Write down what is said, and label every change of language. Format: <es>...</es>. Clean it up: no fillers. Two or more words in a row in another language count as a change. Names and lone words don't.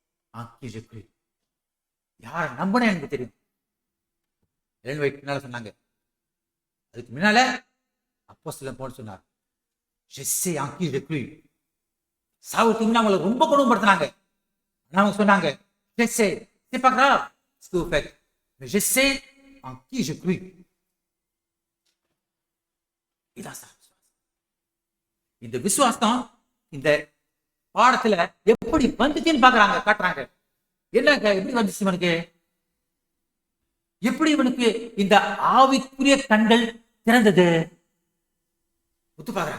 <fr>en qui j'ai cru.</fr> <ta>யாரை நம்பினேன் எனக்கு தெரியும். எலன் ஒயிட் பின்னால சொன்னாங்க. அதுக்கு முன்னால அப்போஸ்தலன் பவுல் சொன்னார்,</ta> <fr>je sais en qui j'ai cru.</fr> <ta>சாவுக்கு முன்ன அவங்களை ரொம்ப கொடுமைப்படுத்தினாங்க. அவங்க சொன்னாங்க,</ta> <fr>je sais, c'est pas grave ce que vous faites, mais je sais en qui j'ai cru.</fr> <ta>இதான் சார் இந்த விசுவாசம் இந்த பாடத்துல எப்படி வந்துச்சுன்னு பாக்குறாங்க, காட்டுறாங்க. என்ன எப்படி வந்துச்சு இவனுக்கு, எப்படி இவனுக்கு இந்த ஆவிக்குரிய கண்கள் திறந்தது ஒத்து பாக்குறாங்க.</ta>